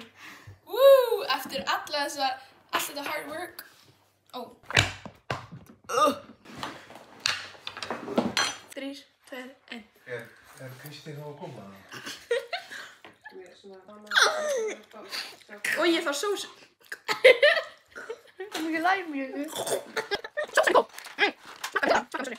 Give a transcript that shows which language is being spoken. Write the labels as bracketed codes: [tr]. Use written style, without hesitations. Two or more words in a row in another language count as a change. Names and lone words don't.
[is] Woo, eftir allt þetta [en] hard work. Oh, crap. 3, 2, 1. [is] Er Kristín að koma? Og ég þarf sós. Það er mikið læm í þessu. Sós er góð. Smakka þetta, sorry.